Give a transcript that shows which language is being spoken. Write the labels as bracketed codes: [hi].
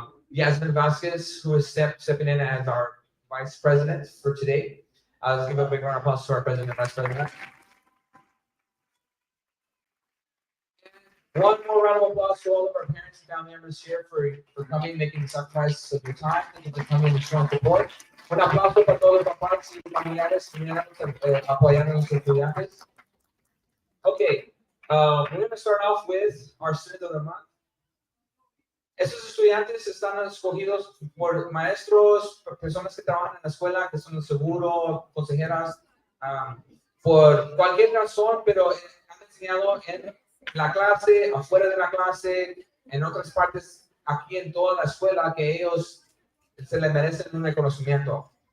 [en] Yasmin Vasquez, who is stepping in as our vice president for today. Let's give a big round of applause to our president and vice president. One more round of applause to all of our parents and family members here for coming, making the sacrifice of your time, and for coming and showing support. [es] Un aplauso para todos los papás y familiares que vinieron apoyando a nuestros estudiantes. [en] Okay, we're going to start off with our student of the month. [es] Estos estudiantes están escogidos por maestros, por personas que trabajan en la escuela, que son de seguro, consejeras, por cualquier razón, pero han enseñado en la clase, afuera de la clase, en otras partes, aquí en toda la escuela, que ellos se les merecen un reconocimiento.